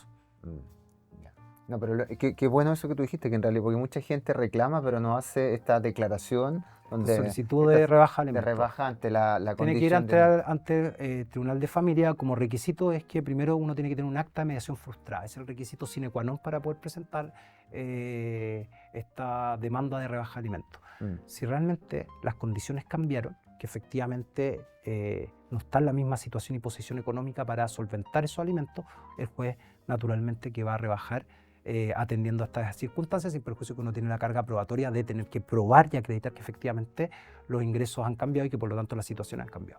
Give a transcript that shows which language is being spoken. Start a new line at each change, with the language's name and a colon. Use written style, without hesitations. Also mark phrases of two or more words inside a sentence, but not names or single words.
Spanish: No, pero qué bueno eso que tú dijiste, que en realidad, porque mucha gente reclama, pero no hace esta declaración donde solicitud de rebaja de rebaja ante la tiene condición. Tiene que ir ante el Tribunal de Familia. Como requisito es que primero uno tiene que tener un acta de mediación frustrada. Es el requisito
Latin: sine qua non
Spanish: para poder presentar esta demanda de rebaja de alimentos. Si realmente las condiciones cambiaron, que efectivamente no está en la misma situación y posición económica para solventar esos alimentos, el juez naturalmente que va a rebajar atendiendo a estas circunstancias, sin perjuicio que uno tiene la carga probatoria de tener que probar y acreditar que efectivamente los ingresos han cambiado y que por lo tanto la situación ha cambiado.